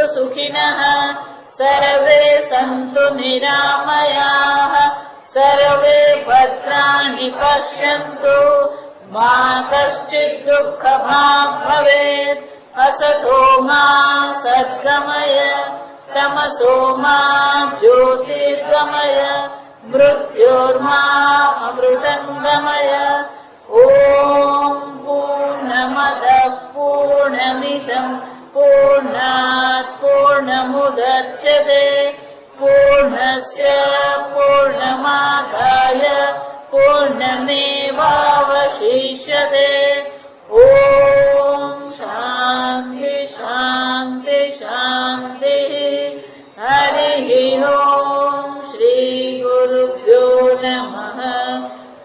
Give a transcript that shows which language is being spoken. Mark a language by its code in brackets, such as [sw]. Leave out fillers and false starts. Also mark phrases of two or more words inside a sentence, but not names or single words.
[sa] સુખિનઃ સર્વે સन्तુ નિરામયાઃ સર્વે ભદ્રાણિ પશ્યन्तુ મા કશ્ચિદ દુઃખભાગ ભવેत् અસતો મા સદ્ગમય તમસો મા જ્યોતિર્ગમય મૃત્યોર્મા અમૃતંગમય. ઓમ પૂર્ણમદઃ પૂર્ણમિદં પૂર્ણાત પૂર્ણમુદચ્યતે પૂર્ણસ્ય પૂર્ણમાદાય પૂર્ણમેવાવશિષ્યતે. ઓમ શાંતિ हरि ओम श्री गुरुभ्यो नमः।